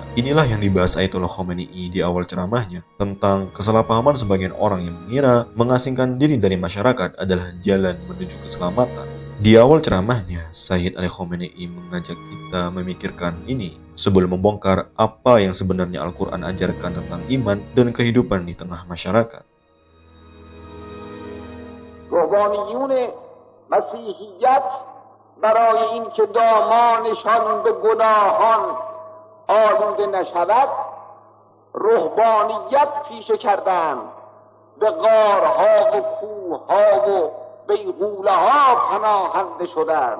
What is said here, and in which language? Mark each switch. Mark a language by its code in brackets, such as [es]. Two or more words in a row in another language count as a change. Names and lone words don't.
[id] Inilah yang dibahas Ayatullah Khamenei di awal ceramahnya, tentang kesalahpahaman sebagian orang yang mengira mengasingkan diri dari masyarakat adalah jalan menuju keselamatan. Di awal ceramahnya, Sayyid Ali Khamenei mengajak kita memikirkan ini sebelum membongkar apa yang sebenarnya Al-Quran ajarkan tentang iman dan kehidupan di tengah masyarakat. [fa] روحانیون مسیحیت برای اینکه دامانشان به گناهان آلوده نشود رهبانیت پیشه کردند، به غارها و کوهها و بیغوله ها پناهنده شدند.